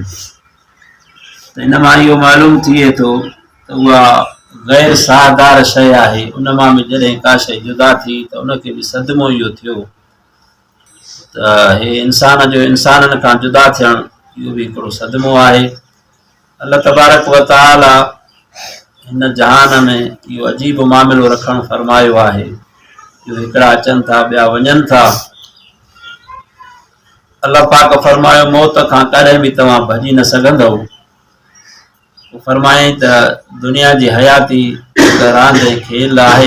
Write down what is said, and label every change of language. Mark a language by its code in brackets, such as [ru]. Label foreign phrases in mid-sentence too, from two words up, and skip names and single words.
[sd] त इन मां इहो मालूम थिए थो त उहा गैर साहदार शइ आहे। उन मां बि जॾहिं का शइ जुदा थी त उनखे बि सदमो इहो थियो त हे इंसान जो इंसाननि खां जुदा थियणु इहो बि हिकिड़ो सदमो आहे। [ar] الله تبارك وتعالى [sd] हिन जहान में इहो अजीब मामिलो रखणु फरमायो आहे जो हिकिड़ा अचनि था ॿिया वञनि था। अल्लाह पाक फरमायो मौत खां कॾहिं बि तव्हां भॼी न सघंदव। फरमाए त दुनिया जी हयाती हिकु रांदि ऐं खेल आहे।